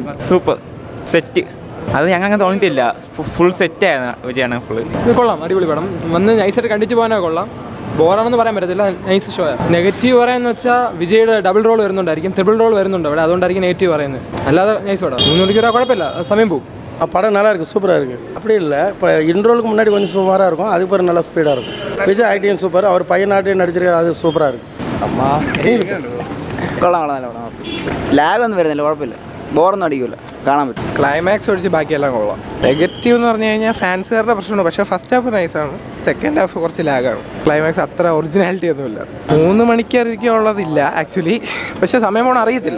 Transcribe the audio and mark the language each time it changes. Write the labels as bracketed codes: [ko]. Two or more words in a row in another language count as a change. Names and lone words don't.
[ml] സൂപ്പർ സെറ്റ്, അത് ഞങ്ങൾക്ക് തോന്നിയിട്ടില്ല. ഫുൾ സെറ്റായിരുന്നു വിജയാണ്. ഫുള്ള് കൊള്ളാം, അടിപൊളി പടം. വന്ന് നൈസായിട്ട് കണ്ടിട്ട് പോകാനോ കൊള്ളാം. ബോറാണെന്ന് പറയാൻ പറ്റത്തില്ല, നൈസ് ഷോ. നെഗറ്റീവ് പറയാന്ന് വെച്ചാൽ വിജയുടെ ഡബിൾ റോൾ വരുന്നുണ്ടായിരിക്കും, ട്രിപ്പിൾ റോൾ വരുന്നുണ്ട് അവിടെ, അതുകൊണ്ടായിരിക്കും നെഗറ്റീവ് പറയുന്നത്. അല്ലാതെ നൈസ് പടം. 3 മണിക്കൂർ குழப்பமில்ல, സമയം പോകും. [ta] படம் நல்லா இருக்குது, சூப்பராக இருக்குது. அப்படி இல்லை, இப்போ இன்ட்ரோலுக்கு முன்னாடி கொஞ்சம் சுமாராக இருக்கும், அதுக்கு பிறகு நல்லா ஸ்பீடாக இருக்கும். விஜய் ஆக்டிங் சூப்பர், அவர் பையனாட்டையும் நடிச்சிருக்காரு, அது சூப்பராக இருக்குது. [ml] അമ്മാ കൊള്ളാം, നല്ല പടം. ലാഗ് ഒന്നും വരുന്നില്ല, കുഴപ്പമില്ല, ബോറൊന്നും അടിക്കില്ല, കാണാൻ പറ്റും. ക്ലൈമാക്സ് ഒഴിച്ച് ബാക്കിയെല്ലാം കൊള്ളാം. നെഗറ്റീവ് എന്ന് പറഞ്ഞു കഴിഞ്ഞാൽ ഫാൻസുകാരുടെ പ്രശ്നമാണ്, പക്ഷേ ഫസ്റ്റ് ഹാഫ് നൈസാണ്, സെക്കൻഡ് ഹാഫ് കുറച്ച് ലാഗാണ്. ക്ലൈമാക്സ് അത്ര ഒറിജിനാലിറ്റി ഒന്നുമില്ല. 3 മണിക്കൂറൊക്കെ ഉള്ളതില്ല ആക്ച്വലി, പക്ഷേ സമയം പോകണം അറിയത്തില്ല.